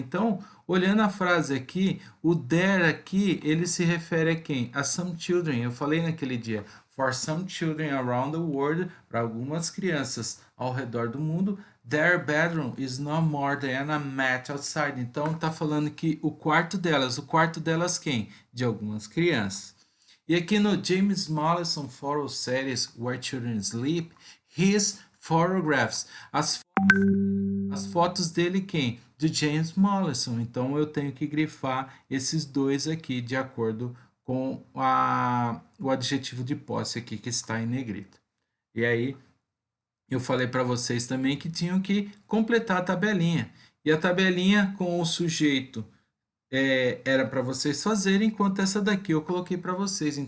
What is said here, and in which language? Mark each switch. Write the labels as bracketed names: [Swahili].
[Portuguese] Então, olhando a frase aqui, o there aqui, ele se refere a quem? [English] A some children. [Portuguese] Eu falei naquele dia, [English] for some children around the world, [Portuguese] para algumas crianças ao redor do mundo, [English] their bedroom is no more than a mat outside. [Portuguese] Então, tá falando que o quarto delas quem? De algumas crianças. E aqui no James Mollison Photo Series Where Children Sleep, [English] his photographs, [Portuguese] as fotos dele quem? De James Mollison. Então eu tenho que grifar esses dois aqui de acordo com o adjetivo de posse aqui que está em negrito. E aí eu falei para vocês também que tinham que completar a tabelinha. E a tabelinha com o sujeito era para vocês fazerem, enquanto essa daqui eu coloquei para vocês.